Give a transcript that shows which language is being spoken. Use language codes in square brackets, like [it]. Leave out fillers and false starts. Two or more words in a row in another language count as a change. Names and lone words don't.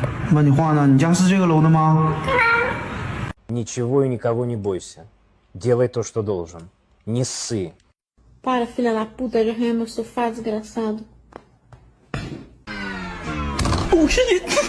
[zh] 问你话呢，你家是这个楼的吗？ [ru] Ничего и никого не бойся. Делай то, что должен. Не ссы. [pt] Para, filha da puta, de arranhar meu sofá, desgraçado. [en] Oh shit!